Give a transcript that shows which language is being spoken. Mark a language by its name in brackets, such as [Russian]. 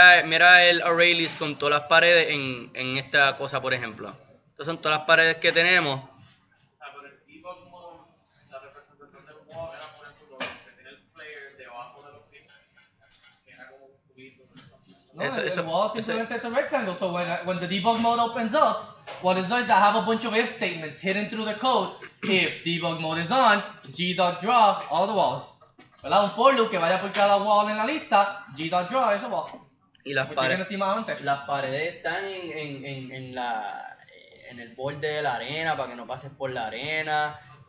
[Spanish] Mira el array list con todas las paredes en esta cosa, por ejemplo. Estas son todas las paredes que tenemos. O sea, pero el debug mode, la representación del wall era, por ejemplo, que tiene el player debajo de los pies, que era como un cubito. No, Eso- [English] the wall simplemente is a rectangle. So when the debug mode opens up, what it does is I have a bunch of if statements hidden through the code. If debug mode is on, g.draw all the walls. [Spanish] ¿Verdad? Un for loop que vaya por cada wall en la lista, g.draw ese wall. Y las [English] Which you're [Spanish] paredes. [English] gonna see [Spanish] más antes. Las paredes están en el borde de la arena para que no pases por la arena.